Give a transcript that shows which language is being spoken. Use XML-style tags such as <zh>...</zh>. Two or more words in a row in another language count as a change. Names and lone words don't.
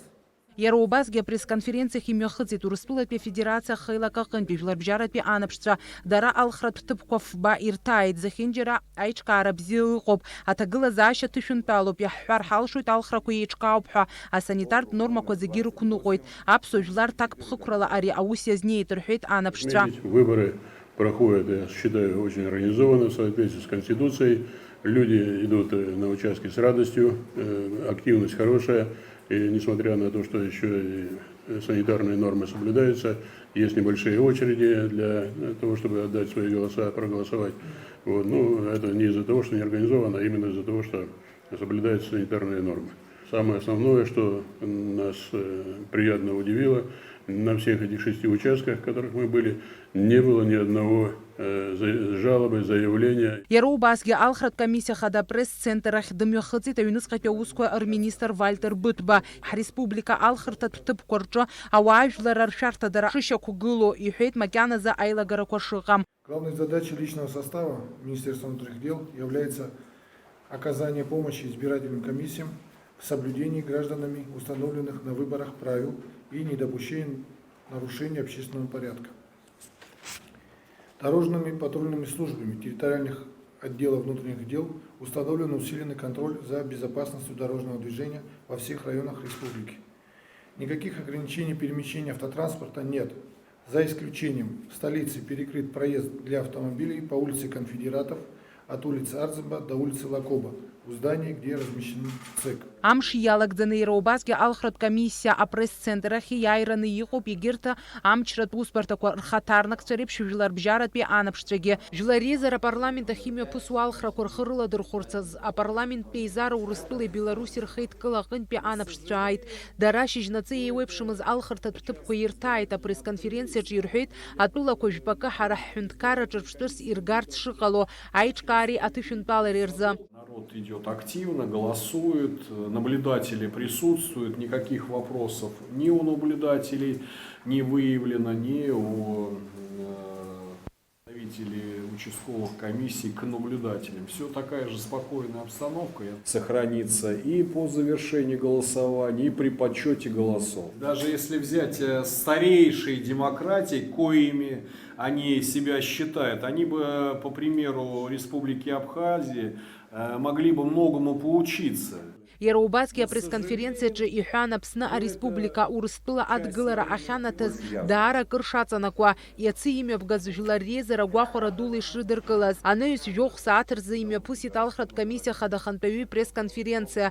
<ab>Иара убасгьы апресс-конференциахь имҩахыҵит Урыстәылатәи Афедерациа Ахеилак аҟынтәи Жәларбжьаратәи анаԥшцәа. Дара алхратә ҭыԥқәа фба ирҭааит. Зехьынџьара аиҿкаара бзиа ыҟоуп. Аҭагылазаашьа ҭышәынтәалоуп. Иаҳҳәар ҳалшоит алхрақәа еиҿкаауп ҳәа. Асанитартә нормақәа зегьы рықәныҟәоит. Аԥсуа жәлар ҭакԥхықәрала ари аус иазнеит, рҳәеит анаԥшцәа.</ab> <ru>Выборы проходят, я считаю, очень организованно в соответствии с Конституцией. Люди идут на участки с радостью, активность хорошая. И несмотря на то, что еще и санитарные нормы соблюдаются, есть небольшие очереди для того, чтобы отдать свои голоса, проголосовать. Вот. Ну, это не из-за того, что не организовано, а именно из-за того, что соблюдаются санитарные нормы. Самое основное, что нас приятно удивило, на всех этих 6 участках, в которых мы были, не было ни одного жалобы, заявления.</ru> <ab>Иара убасгьы алхратә комиссиахада апресс-центрахь дымҩахыҵит аҩныҵҟатәи аусқәа рминистр Вальтер Бытба. Ҳреспублика алхырҭатә ҭыԥқәа рҿы ауаажәлар ршәарҭадара шышьақәгылоу, иҳәеит макьаназы аилагарақәа шыҟам.</ab> <ru>Главной задачей личного состава Министерства внутренних дел является оказание помощи избирательным комиссиям в соблюдении гражданами установленных на выборах правил и недопущение нарушения общественного порядка. Дорожными патрульными службами территориальных отделов внутренних дел установлен усиленный контроль за безопасностью дорожного движения во всех районах республики. Никаких ограничений перемещения автотранспорта нет. За исключением в столице перекрыт проезд для автомобилей по улице Конфедератов от улицы Арзаба до улицы Лакоба, у здания, где размещен ЦЕК.</ru> <ab>Амш иалагӡаны иара убасгьы алхратә комиссиа апресс-центрахь иааираны иҟоуп егьырҭ амчратә усбарҭақәа рхаҭарнакцәа реиԥш Жәларбжьаратәи анаԥшцәагьы. Жәлар реизара апарламент ахь имҩаԥысуа алхрақәа рхы рыладырхәырц апарламенттә еизара Урыстәылеи Беларуси рхеидкыла аҟынтәи анаԥшцәа ааит. Дара шьыжьнаҵы еиуеиԥшымыз алхырҭатә ҭыԥқәа ирҭааит. Апресс-конференциаҿы ирҳәеит атәылақәа жәпакы ҳара ҳҳәынҭқарраҿы ҿырԥштәыс иргарц шыҟало аиҿкаареи аҭышәынтәалареи рзы.</ab> <ru>Народ идет активно, голосует, наблюдатели присутствуют, никаких вопросов ни у наблюдателей не выявлено, ни у представителей участковых комиссий к наблюдателям. Все такая же спокойная обстановка сохранится и по завершении голосования, и при подсчете голосов. Даже если взять старейшие демократии, коими они себя считают, они бы, по примеру Республики Абхазии, могли бы многому поучиться.</ru> <ab>Иара убасгьы апресс-конференциаҿы иҳәан Аԥсны ареспублика Урыстәыла адгылара ахьанаҭаз даара акыр шаҵанакуа, иацы имҩаԥгаз жәлар реизара гәахәара дула ишрыдыркылаз. Анаҩс жәохә сааҭ рзы имҩаԥысит алхратә комиссиа хада хантәаҩы пресс-конференциа.</ab>